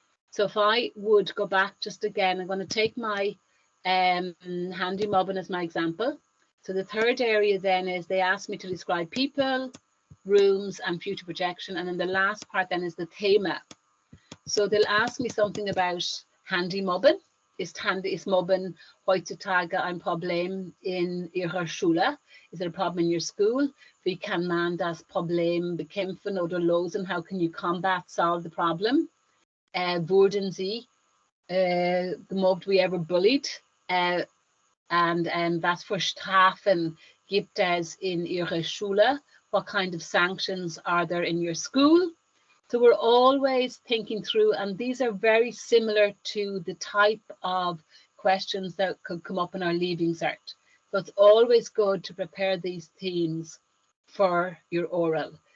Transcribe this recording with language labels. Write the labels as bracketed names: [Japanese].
[English] So if I would go back just again, I'm going to take my handy mobbing as my example. So the third area then is they ask me to describe people, rooms and future projection. And then the last part then is the thema. So they'll ask me something about handy mobbing. [German] Ist Mobben heutzutage ein Problem in Ihrer Schule? [English] Is it a problem in your school? [German] Wie kann man das Problem bekämpfen oder lösen? [English] How can you solve the problem? Wurden Sie gemobbt, were you ever bullied? [German] And was für Strafen gibt es in Ihrer Schule? [English] What kind of sanctions are there in your school? So we're always thinking through, and these are very similar to the type of questions that could come up in our Leaving Cert. So it's always good to prepare these themes for your oral.